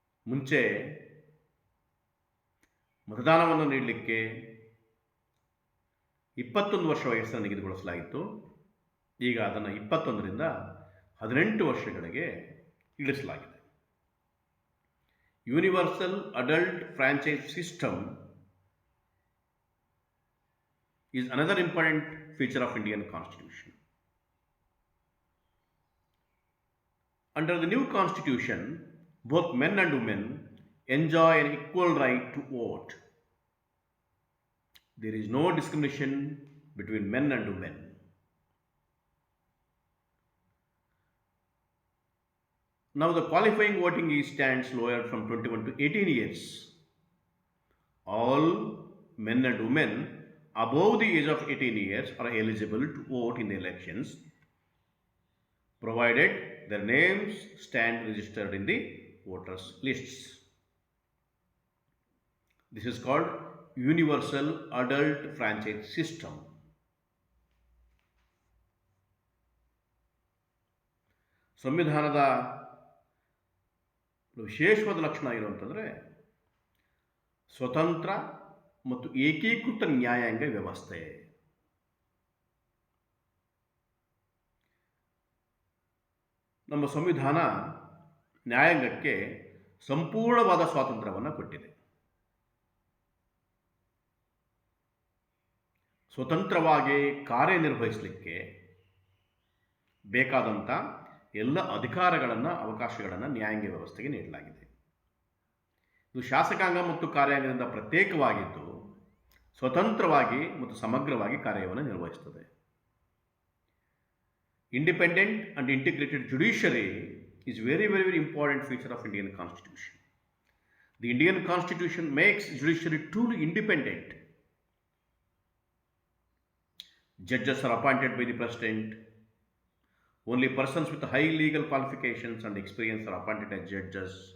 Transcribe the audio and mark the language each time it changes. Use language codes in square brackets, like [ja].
[kn] ಮುಂಚೆ ಮತದಾನವನ್ನು ನೀಡಲಿಕ್ಕೆ 21 ವರ್ಷ ವಯಸ್ಸನ್ನು ನಿಗದಿಗೊಳಿಸಲಾಗಿತ್ತು. ಈಗ ಅದನ್ನು 21ರಿಂದ 18 ವರ್ಷಗಳಿಗೆ ಇಳಿಸಲಾಗಿದೆ. [en] Universal adult franchise system is another important feature of Indian Constitution. Under the new Constitution, both men and women enjoy an equal right to vote. There is no discrimination between men and women. Now the qualifying voting age stands lowered from 21 to 18 years. All men and women above the age of 18 years are eligible to vote in the elections, provided their names stand registered in the voters lists. This is called Universal Adult Franchise System. [kn] ಸಂವಿಧಾನದ ವಿಶೇಷವಾದ ಲಕ್ಷಣ ಏನು ಅಂತಂದರೆ ಸ್ವತಂತ್ರ ಮತ್ತು ಏಕೀಕೃತ ನ್ಯಾಯಾಂಗ ವ್ಯವಸ್ಥೆ. ನಮ್ಮ ಸಂವಿಧಾನ ನ್ಯಾಯಾಂಗಕ್ಕೆ ಸಂಪೂರ್ಣವಾದ ಸ್ವಾತಂತ್ರ್ಯವನ್ನು ಕೊಟ್ಟಿದೆ. ಸ್ವತಂತ್ರವಾಗಿ ಕಾರ್ಯನಿರ್ವಹಿಸಲಿಕ್ಕೆ ಬೇಕಾದಂಥ ಎಲ್ಲ ಅಧಿಕಾರಗಳನ್ನು ಅವಕಾಶಗಳನ್ನು ನ್ಯಾಯಾಂಗ ವ್ಯವಸ್ಥೆಗೆ ನೀಡಲಾಗಿದೆ. ಇದು ಶಾಸಕಾಂಗ ಮತ್ತು ಕಾರ್ಯಾಂಗದಿಂದ ಪ್ರತ್ಯೇಕವಾಗಿದ್ದು ಸ್ವತಂತ್ರವಾಗಿ ಮತ್ತು ಸಮಗ್ರವಾಗಿ ಕಾರ್ಯವನ್ನು ನಿರ್ವಹಿಸುತ್ತದೆ. [en] Independent and integrated judiciary is very important feature of Indian Constitution. The Indian Constitution makes judiciary truly independent. Judges are appointed by the President. Only persons with high legal qualifications and experience are appointed as judges.